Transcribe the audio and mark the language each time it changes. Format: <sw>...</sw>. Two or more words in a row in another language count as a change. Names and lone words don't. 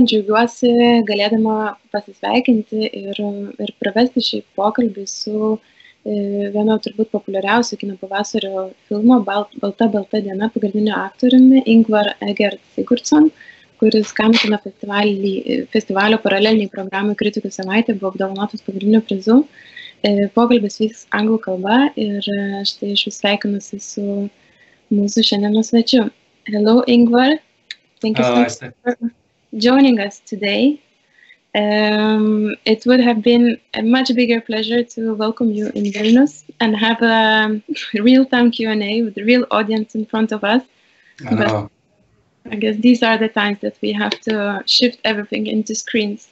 <lt>džiaugiuosi galėdama pasisveikinti ir pravesti šį pokalbį su vieno turbūt populiariausių kino pavasario filmo Balta diena pagrindiniu aktoriumi Ingvar Egert Sigurdsson, kuris Kanų kino festivalio paraleliniai programai Kritikų savaitė buvo apdovanotas pagrindiniu prizu. Pokalbis vyks anglų kalba ir štai aš sveikinusi su mūsų šiandienos svečiu.</lt> <en>Hello, Ingvar. Thank you so much for joining us today. It would have been a much bigger pleasure to welcome you in Vilnius and have a real-time Q&A with the real audience in front of us. But I guess these are the times that we have to shift everything into screens.</en>